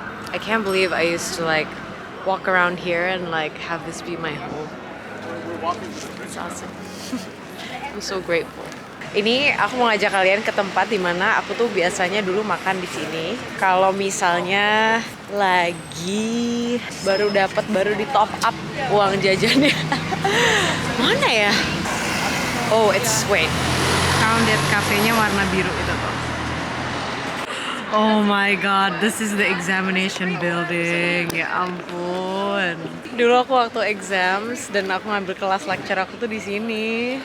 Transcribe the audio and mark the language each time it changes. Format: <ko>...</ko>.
<en>I can't believe I used to walk around here and have this be my home. It's awesome. I'm so grateful.</en> <id>Ini aku mau ngajak kalian ke tempat dimana aku tuh biasanya dulu makan di sini. Kalau misalnya lagi baru di top up uang jajannya. Mana ya? Oh, wait. Kalian lihat kafenya warna biru itu tuh.</id> <en>Oh my god, this is the examination building.</en> <id>Ya ampun. Dulu aku waktu exams dan aku ngambil kelas lecture aku tuh di sini.</id>